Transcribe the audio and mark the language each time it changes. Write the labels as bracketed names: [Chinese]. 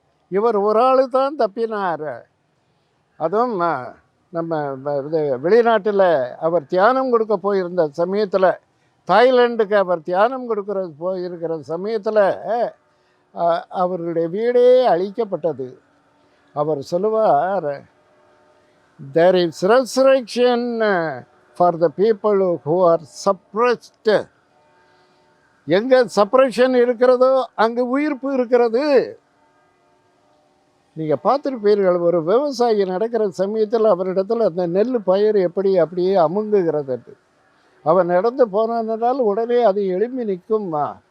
[Tamil] இவர் ஒரு ஆள் தான் தப்பினார். அதுவும் நம்ம வெளிநாட்டில் அவர் தியானம் கொடுக்க போயிருந்த சமயத்தில், தாய்லாண்டுக்கு அவர் தியானம் போயிருக்கிற சமயத்தில் அவர்களுடைய வீடே அழிக்கப்பட்டது. அவர் சொல்லுவார், [English] there is resurrection for the people who are suppressed. [Tamil] எங்கே சப்ரேஷன் இருக்கிறதோ அங்கே உயிர்ப்பு இருக்கிறது. நீங்கள் பார்த்துருப்பீர்கள், ஒரு விவசாயி நடக்கிற சமயத்தில் அவரிடத்தில் அந்த நெல் பயிர் எப்படி அப்படியே அமுங்குகிறது. அவன் நடந்து போனானால் உடனே அது எழும்பி நிற்கும்மா.